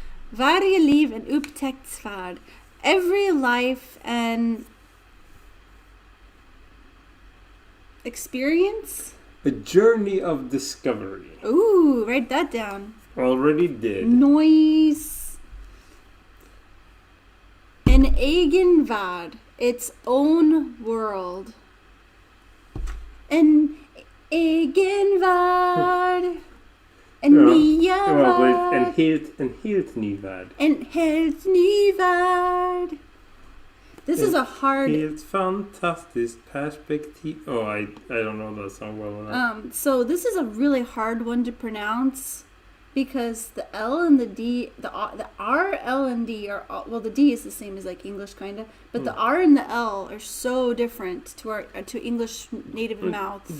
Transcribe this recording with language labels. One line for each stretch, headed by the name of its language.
Swedish: Varje liv en upptäcktsfärd.
English: Every life and experience. A journey of discovery. Ooh, write that down. Already did. Noise.
Swedish: En egen värld.
English: Its own world.
Swedish: En egen värld. En nya värld. En helt ny värld. En helt ny värld.
English: This is a hard...
Swedish: Helt fantastiskt perspektiv.
English: Oh, I don't know that song well enough. So this is a really hard one to pronounce because the L and the D, the R, L, and D are all, well, the D is the same as like English kind of, but the R and the L are so different to English native mouths.